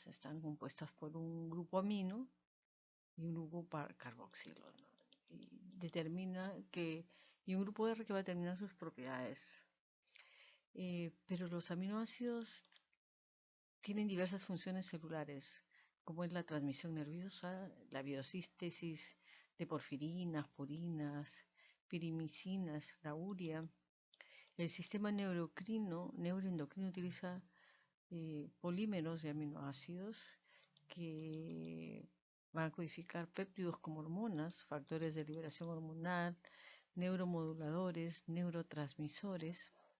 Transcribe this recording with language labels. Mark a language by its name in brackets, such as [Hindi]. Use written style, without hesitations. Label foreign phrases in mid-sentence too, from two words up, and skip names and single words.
[Spanish] Están compuestas por un grupo amino y un grupo carboxilo, ¿no? Y un grupo R que va a determinar sus propiedades. Pero los aminoácidos tienen diversas funciones celulares, como es la transmisión nerviosa, la biosíntesis de porfirinas, purinas, pirimicinas, la urea. El sistema neuroendocrino utiliza polímeros de aminoácidos que van a codificar péptidos como hormonas, factores de liberación hormonal, neuromoduladores, neurotransmisores